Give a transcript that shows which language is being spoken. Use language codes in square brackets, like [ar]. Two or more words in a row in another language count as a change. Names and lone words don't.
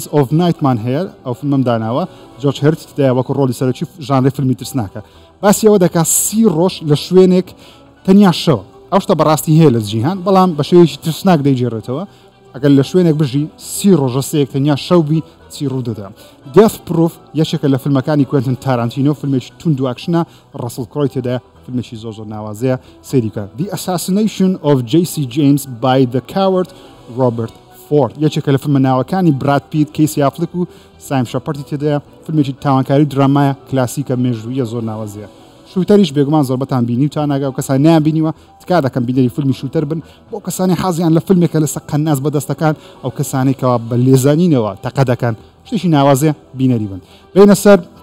[ckb] of Nightman هەیە ئەو فیلمم داناوە جۆرج هەرت دایە وەکو ڕۆڵی سەرەکی ژانری فیلمی ترسناکە باسی ئەوە دەکات 30 ڕۆژ لە شوێنێک تەنیا شەوە ئەو شتە بەڕاستی هەیە لە جیهان بەڵام بە شێوەیەکی ترسناک دەیگێڕێتەوە ئەگەر لە شوێنێک بژی 30 ڕۆژە سەیەک تەنیا شەوبی چی ڕوو دەدا Death Proof یەکێکە لە فیلمەکانی کوێنتن تارانتینۆ فیلمێکی تونند و ئەکشنە ڕەسڵ کڕۆی تێدا فیلمێکی زۆر ناوازەیە سەیریکە The Assassination of J.C. James by the Coward Robert Ford یەکێکە لە فیلمە ناوەکانی براد پیت کەیسی ئافلیک و سایم شەپەرتی تێدایە فیلمێکی تاوانکاری درامایە کلاسیکە مێژوویە زۆر ناوازەیە شوتەریش بێگومان زۆربەتان بینی و تا ناگا و کەسان نیان بینیوە تکا دەکەم بینەری فیلمی شوتەر بن بۆ کەسانی حەزیان لە فیلمێکە لەسەر قەناس بەدەستەکان ئەو کەسانی کەوا بە لێزانینەوە تەقە دەکەن شتێکی ناوازێ بینەری بن بینە سەر